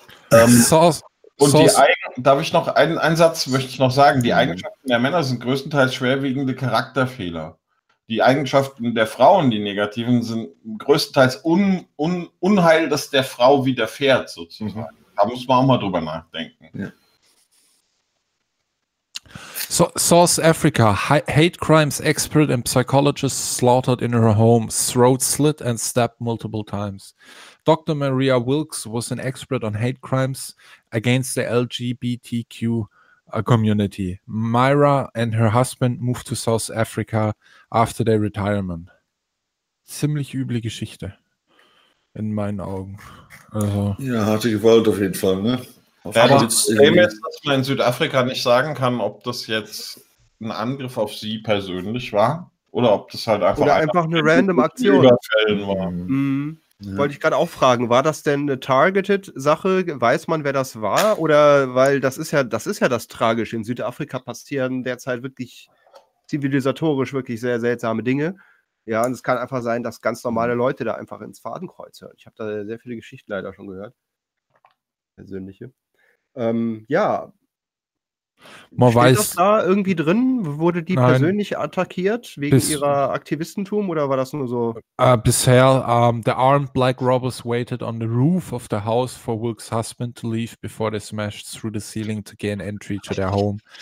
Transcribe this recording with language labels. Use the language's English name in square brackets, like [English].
[German] Und die darf ich noch einen Satz möchte ich noch sagen? Die Eigenschaften der Männer sind größtenteils schwerwiegende Charakterfehler. Die Eigenschaften der Frauen, die negativen, sind größtenteils Unheil, das der Frau widerfährt, sozusagen. Da muss man auch mal drüber nachdenken. Ja. [English] Source Africa, hate crimes expert and psychologist slaughtered in her home, throat slit and stabbed multiple times. Dr. Maria Wilkes was an expert on hate crimes against the LGBTQ community. Myra and her husband moved to South Africa after their retirement. [German] Ziemlich üble Geschichte. In meinen Augen. Also, ja, harte Gewalt auf jeden Fall, ne? Dass man in Südafrika nicht sagen kann, ob das jetzt ein Angriff auf sie persönlich war oder ob das halt einfach, oder einfach eine random Aktion war. Ja. Wollte ich gerade auch fragen, war das denn eine Targeted-Sache? Weiß man, wer das war? Oder, weil das ist ja das Tragische. In Südafrika passieren derzeit wirklich zivilisatorisch wirklich sehr seltsame Dinge. Ja, und es kann einfach sein, dass ganz normale Leute da einfach ins Fadenkreuz hören. Ich habe da sehr viele Geschichten leider schon gehört. Persönliche. Ja. Man weiß. Steht das da irgendwie drin? Wurde die persönlich attackiert wegen ihrer Aktivistentum oder war das nur so? Bisher, [English] the armed black robbers waited on the roof of the house for Wilkes' husband to leave before they smashed through the ceiling to gain entry to their home.